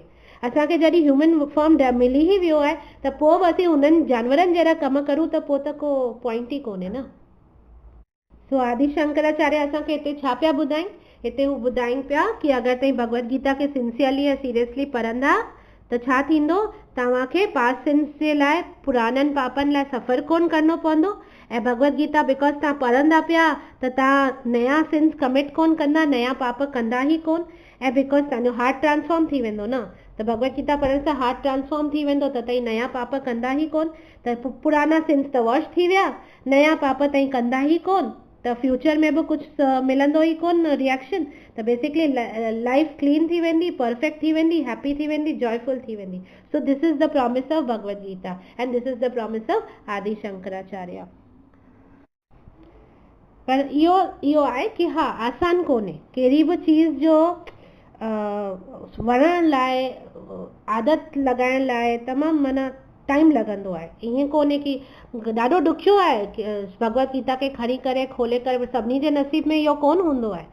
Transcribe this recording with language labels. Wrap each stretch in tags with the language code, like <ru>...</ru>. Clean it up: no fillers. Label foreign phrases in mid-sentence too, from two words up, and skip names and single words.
<sd>असांखे जॾहिं ह्यूमन फॉर्म मिली ई वियो आहे, त पोइ बि असीं हुननि जानवरनि जहिड़ा कम करूं त पोइ त को पॉइंट ई कोन्हे न। सो आदि शंकराचार्य असांखे हिते छा पिया ॿुधाइनि, हिते हू ॿुधाइनि पिया कि अगरि तव्हां भगवत गीता खे सिंसियरली ऐं सीरियसली पढ़ंदा त छा थींदो, तव्हांखे</sd> <en>past sins</en> <sd>जे लाइ, पुराननि पापनि लाइ सफ़र कोन करिणो पवंदो, ऐं भगवत गीता बिकॉज तव्हां पढ़ंदा पिया त तव्हां नया</sd> <en>sins commit</en> <sd>कोन कंदा, नया पाप कंदा ई कोन, ऐं बिकॉज तव्हांजो</sd> <en>heart transform</en> <sd>थी वेंदो न, त भगवत गीता पढ़ण सां</sd> <en>heart transform</en> <sd>थी वेंदो, त तव्हां नया पाप कंदा ई कोन, त पुराना सिन्स त वॉश थी विया, नया पाप तव्हां कंदा ई कोन, त फ्यूचर में बि कुझु मिलंदो ई कोन रिएक्शन, त</sd> <en>basically life clean</en> <sd>थी वेंदी, परफेक्ट थी वेंदी, हैप्पी थी वेंदी, जॉयफुल थी वेंदी।</sd> <en>So this is the promise of Bhagavad Gita and this is the promise of Adi Shankaracharya.</en> <sd>पर इहो आहे कि हा, आसान कोन्हे, कहिड़ी बि चीज़ जो वणण लाइ, आदत लॻाइण लाइ तमामु माना टाइम लॻंदो आहे। ईअं कोन्हे की ॾाढो ॾुखियो आहे भगवत गीता खे खणी करे खोले करे, सभिनी जे नसीब में इहो कोन हूंदो आहे।</sd>